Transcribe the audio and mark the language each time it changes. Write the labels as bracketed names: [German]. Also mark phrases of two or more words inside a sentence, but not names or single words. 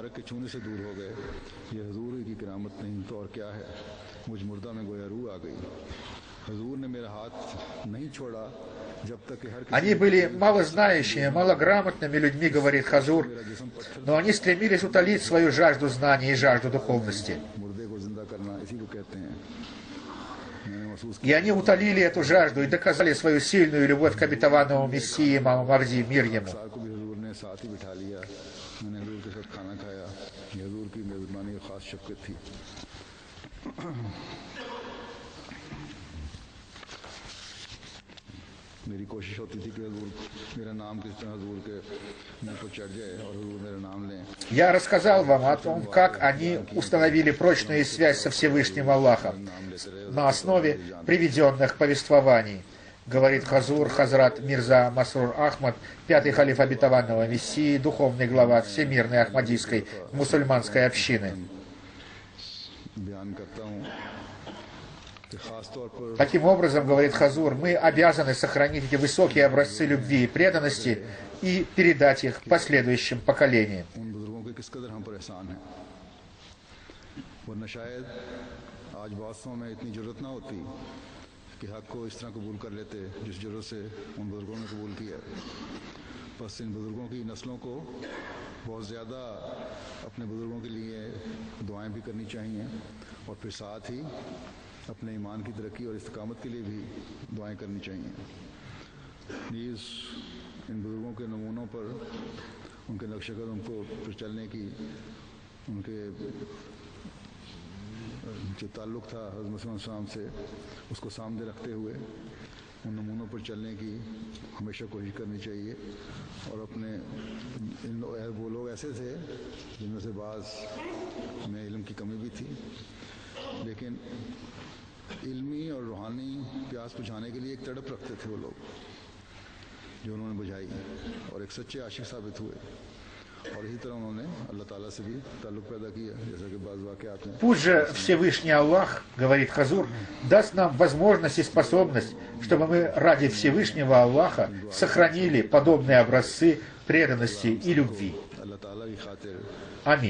[Russian] Они были малознающими, малограмотными людьми, говорит Хазур, но они стремились утолить свою жажду знаний и жажду духовности. И они утолили эту жажду и доказали свою сильную любовь к обетованному Мессии имаму Махди, мир ему. [Urdu] میری کوشش ہوتی تھی کہ حضور میرا نام کس طرح حضور کے منہ پر چڑھ جائے اور حضور میرا نام لیں. [Russian] Я рассказал вам о том, как они установили прочную связь со Всевышним Аллахом на основе приведенных повествований, говорит Хазур Хазрат Мирза Масрур Ахмад, 5-й халиф обетованного Мессии, духовный глава Всемирной Ахмадийской мусульманской общины. Таким образом, говорит Хазур, мы обязаны сохранить эти высокие образцы любви и преданности и передать их последующим поколениям. [Urdu] بس ان بزرگوں کی نسلوں کو بہت زیادہ اپنے بزرگوں کے لیے دعائیں بھی کرنی چاہیے اور پھر ساتھ ہی اپنے ایمان کی ترقی اور استقامت کے لیے بھی دعائیں کرنی چاہیے. ان بزرگوں کے نمونوں پر ان کے نقشے قدم کو پر چلنے کی ان کے جو تعلق تھا حضرت محمد [Arabic] सल्लल्लाहु अलैहि वसल्लम [Urdu] سے اس کو سامنے رکھتے ہوئے ان نمونوں پر چلنے کی ہمیشہ کوشش کرنی چاہیے. اور اپنے وہ لوگ ایسے تھے جن میں سے بعض میں علم کی کمی بھی تھی، لیکن علمی اور روحانی پیاس بجھانے کے لیے ایک تڑپ رکھتے تھے وہ لوگ، جو انہوں نے بجھائی اور ایک سچے عاشق ثابت ہوئے. اور اسی طرح انہوں نے اللہ تعالیٰ سے بھی تعلق پیدا کیا، جیسا کہ بعض واقعات میں. [Russian] Пусть же Всевышний Аллах, говорит Хазур, даст нам возможность и способность, чтобы мы ради Всевышнего Аллаха сохранили подобные образцы преданности и любви. [Urdu] اللہ تعالیٰ کی خاطر [Russian] Аминь.